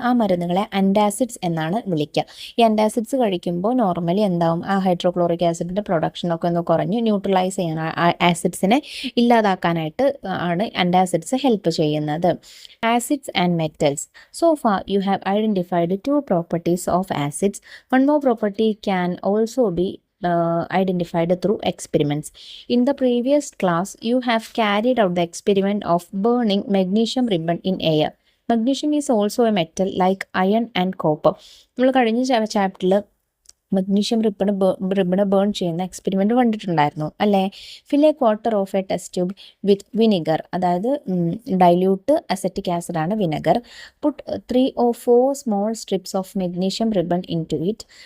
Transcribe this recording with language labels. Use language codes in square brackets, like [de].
[ml] ആ മരുന്നുകളെ ആൻറ്റാസിഡ്സ് എന്നാണ് വിളിക്കുക. ഈ ആൻറ്റാസിഡ്സ് കഴിക്കുമ്പോൾ നോർമലി എന്താവും, ആ ഹൈഡ്രോക്ലോറിക് ആസിഡിൻ്റെ പ്രൊഡക്ഷനൊക്കെ ഒന്ന് കുറഞ്ഞ് ന്യൂട്രലൈസ് ചെയ്യാൻ, ആസിഡ്സിനെ ഇല്ലാതാക്കാനായിട്ട് ആണ് ആൻറ്റാസിഡ്സ് ഹെൽപ്പ് ചെയ്യുന്നത്. [en] Acids and metals. So far you have identified 2 properties of acids. One more property can also be identified through experiments. In the previous class, you have carried out the experiment of burning magnesium ribbon in air. Magnesium is also a metal like iron and copper. [ml] നമ്മൾ കഴിഞ്ഞ ചാപ്റ്ററിൽ magnesium ribbon burn ചെയ്യുന്ന experiment കണ്ടിട്ടുണ്ടായിരുന്നു അല്ലേ? [en] fill a quarter of a test tube with vinegar, [ml] അതായത് dilute acetic ആസിഡാണ് vinegar. [en] Put 3 or 4 small strips of magnesium ribbon into it.